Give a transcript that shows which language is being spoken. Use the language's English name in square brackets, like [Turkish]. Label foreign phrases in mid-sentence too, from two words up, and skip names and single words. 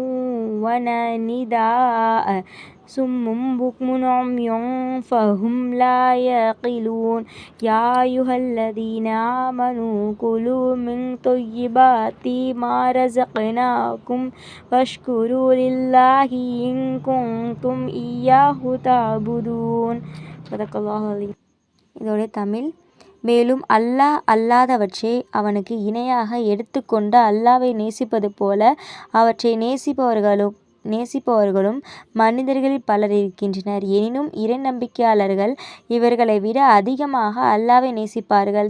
[Arabic] ونداء صم بكم عمي فهم لا يعقلون يا أيها الذين آمنوا كلوا من طيبات ما رزقناكم واشكروا لله إن كنتم إياه تعبدون. [Tamil] இதோடைய தமிழ். மேலும் அல்லாஹ் அல்லாதவற்றை அவனுக்கு இணையாக எடுத்துக்கொண்டு அல்லாஹ்வை நேசிப்பது போல அவற்றை நேசிப்பவர்களும் மனிதர்களில் பலர் இருக்கின்றனர். எனினும் இறை நம்பிக்கையாளர்கள் இவர்களை விட அதிகமாக அல்லாஹ்வை நேசிப்பார்கள்.